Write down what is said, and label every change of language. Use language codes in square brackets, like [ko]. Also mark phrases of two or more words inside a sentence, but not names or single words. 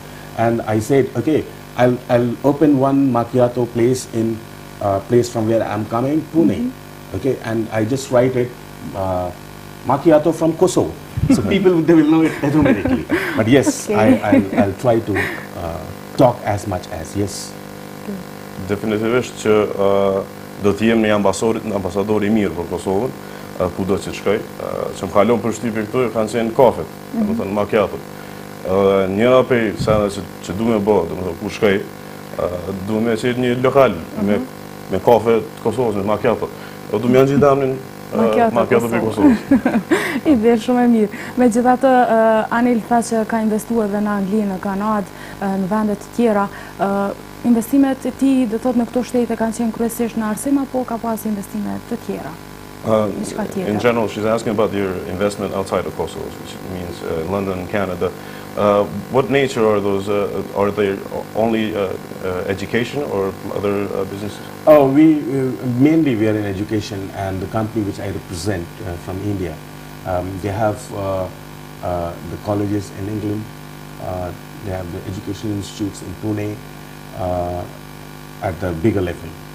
[en] And I said, okay, I'll open one macchiato place in place from where I'm coming, Pune, okay, and I just write it, macchiato from Kosovo. So people, they will know it automatically. But yes, I'll try to talk as much as, yes. [sq] Definitivisht që do të jem një ambasador i mirë për Kosovën, kudo që të shkoj. Që më kalon për shtypje këtu, kanë qenë kafet, do të thënë macchiatot. Njëra prej sende që du me bë, do të thënë ku shkoj, du me qenë një lokal me kafe të Kosovës, me macchiato. Do du me janë gjithë damnin macchiato për Kosovës. Ide shumë e mirë. Megjithatë, Anil tha që ka investuar edhe në Angli, në Kanadë, në vende të tjera. Investimet e tij, do thotë, në këto shtete kanë qenë kryesisht në arsim apo ka pas investime të tjera? [en] In general, she's asking about your investment outside of Kosovo, which means London, Canada. What nature are those? Are they only education or other businesses? Oh, mainly we are in education, and the company which I represent from India, they have the colleges in England, they have the education institutes in Pune at the bigger level.